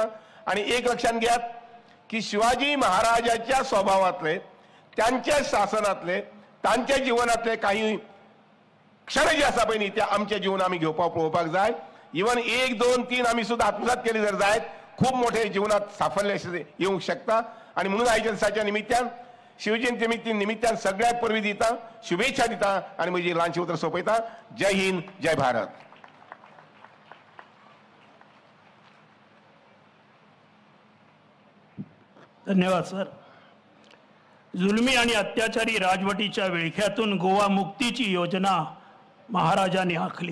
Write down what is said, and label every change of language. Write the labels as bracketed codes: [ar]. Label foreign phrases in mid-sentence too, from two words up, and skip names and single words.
[kok] आनी एक लक्षात घेयात की शिवाजी महाराजाच्या स्वभावातले त्यांच्या शासनातले तांच्या जिवनातले काही क्षण जे आसा पळय न्ही ते आमच्या जिवन आमी घेवपाक पळोवपाक जाय. इवन 1, 2, 3 आमी सुद्दां आत्मसात केली जर जायत खूब मोठे जिवनात साफल्य येवंक शकता. आनी म्हणून आयच्या दिसाच्या निमित्यान शिवजयंती निमित्यान सगळ्याक परबी दिता शुभेच्छा दिता आनी म्हजी ल्हानशी उतर सोंपयता. [hi] जय हिंद जय भारत. [kok] धन्यवाद सर. [mr] जुलमी आणि अत्याचारी राजवटीच्या विळख्यातून गोवा मुक्तीची योजना महाराजांनी आखली.